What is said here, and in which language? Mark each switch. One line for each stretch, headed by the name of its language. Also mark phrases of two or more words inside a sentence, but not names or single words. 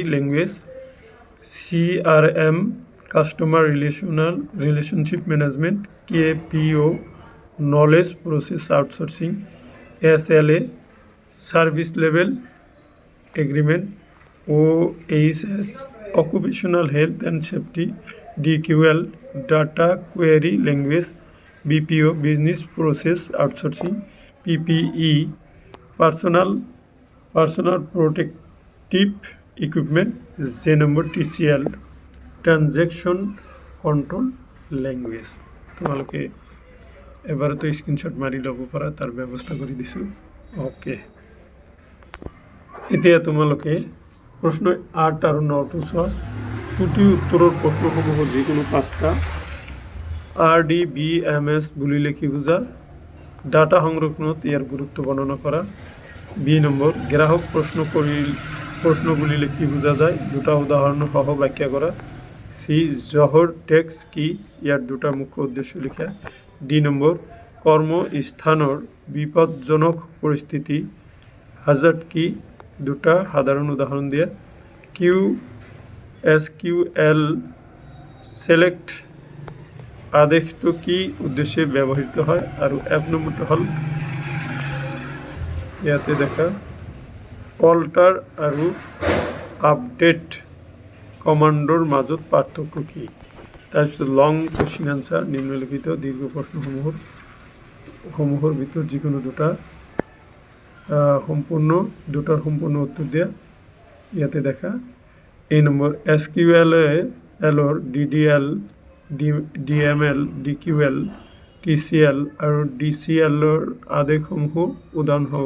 English: language CRM customer relationship management KPO knowledge process outsourcing SLA service level agreement OHS occupational health and safety DQL data query language BPO business process outsourcing PPE personal protective equipment J number TCL transaction control language
Assamese: তোমালোকে এবারে তো স্ক্রিনশট মারি লব পারা তার ব্যবস্থা করে দিছো ওকে এতিয়া তোমালোকে প্রশ্ন 8 আর 9 ছুটি উত্তৰৰ প্ৰশ্নসমূহ যিকোনো 5টা RDBMS বুলিলে কি বুঝা ডাটা সংরক্ষণত ইয়ার গুরুত্ব বর্ণনা করা বি নম্বর গ্রাহক প্রশ্ন বুলিলে কি বোঝা যায় দুটা উদাহরণ সহ ব্যাখ্যা করা সি জহর টেক্স কি ইয়ার দুটা মুখ্য উদ্দেশ্য লেখা ডি নম্বর কর্মস্থানৰ বিপদজনক পরিস্থিতি হাজার্ড কি দুটা সাধারণ উদাহরণ দিয়া SQL select আদেশটো কি উদ্দেশ্যে ব্যবহৃত হয় আর এক নম্বরটা হল ইয়াতে দেখা অল্টার আর আপডেট কমান্ডৰ মাজত পাৰ্থক্য কি তাৰপিছত
English: long question answer
Assamese: নিম্নলিখিত দীর্ঘ প্ৰশ্নসমূহৰ ভিতৰত যিকোনো দুটাৰ সম্পূৰ্ণ উত্তৰ দিয়া ইয়াতে দেখা এই নম্বৰ SQL এলৰ DDL DML DQL TCL আৰু DCLৰ আদেশসমূহ উদাহৰণসহ